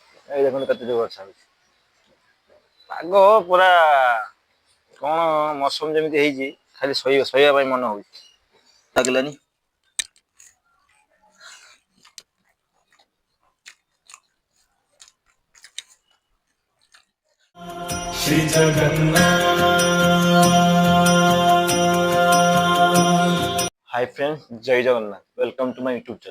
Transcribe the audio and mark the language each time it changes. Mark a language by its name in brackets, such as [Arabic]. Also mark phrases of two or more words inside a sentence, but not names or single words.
[Odia] ଏଇ ଦେଖନ୍ତୁ କେତେ ଜୋର ବର୍ଷା ହଉଛି। ପାଗ ପୁରା କଣ ମୌସମ ଯେମିତି ହେଇଛି ଖାଲି ଶୋଇବା ପାଇଁ ମନ ହଉଛି ଲାଗିଲାନି। [English] श्री जगन्नाथ। Hi friends, जय जगन्नाथ। Welcome to my YouTube channel.